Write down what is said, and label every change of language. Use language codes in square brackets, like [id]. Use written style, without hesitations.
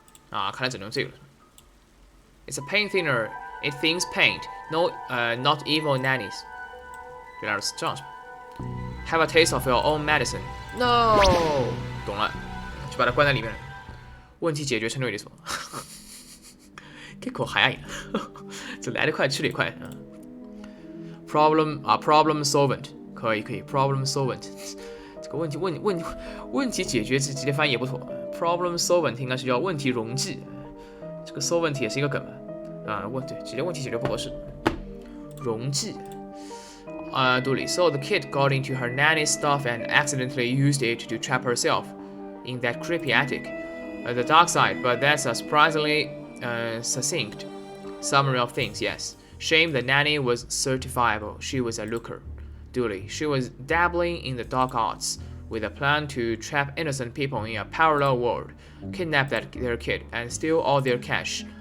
[en] Ah, [zh] 看来只能这个了。 [en] It's a paint thinner. It thins paint. No, not evil nannies. [zh] 原来是这样是吧 [en] ？Have a taste of your own medicine. [zh] No， 懂了，就把它关在里面了。问题解决程度有点什么？ [ja] 結構早いな。 [zh] 这来得快，去得也快啊。 Problem solvent 可以 problem solvent 这个问题解决直接翻译也不错。 Problem solvent 应该是叫问题溶剂，这个 solvent 也是一个梗吧？对，直接问题解决不合适。溶剂。 [en] 对 So the kid got into her nanny's stuff and accidentally used it to trap herself in that creepy attic. The dark side, but that's a surprisingly succinct summary of things, yes. Shame the nanny was certifiable. She was a looker. Duly, she was dabbling in the dark arts with a plan to trap innocent people in a parallel world, kidnap their kid, and steal all their cash.